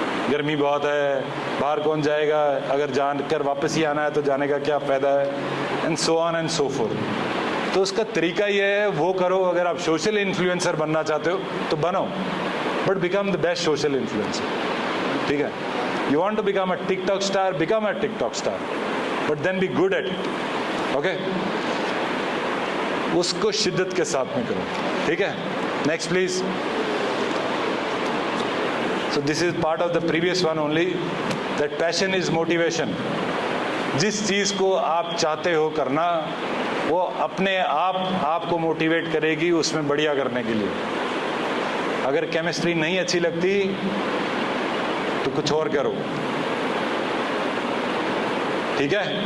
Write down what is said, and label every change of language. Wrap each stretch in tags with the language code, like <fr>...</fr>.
<hi>गर्मी बहुत है, बाहर कौन जाएगा, अगर जान कर वापस ही आना है तो जाने का क्या फ़ायदा है,</hi> <en>And so on and so forth.</en> <hi>तो उसका तरीका ये है, वो करो। अगर आप सोशल इन्फ्लुएंसर बनना चाहते हो तो बनो,</hi> <en>but become the best social influencer,</en> <hi>ठीक है।</hi> <en>You want to become a TikTok star, become a TikTok star, but then be good at it, okay?</en> <hi>उसको शिद्दत के साथ में करो, ठीक है।</hi> <en>Next please. So this is part of the previous one only, that passion is motivation.</en> <hi>जिस चीज़ को आप चाहते हो करना, वो अपने आप आपको मोटिवेट करेगी उसमें बढ़िया करने के लिए। अगर केमिस्ट्री नहीं अच्छी लगती तो कुछ और करो, ठीक है।</hi>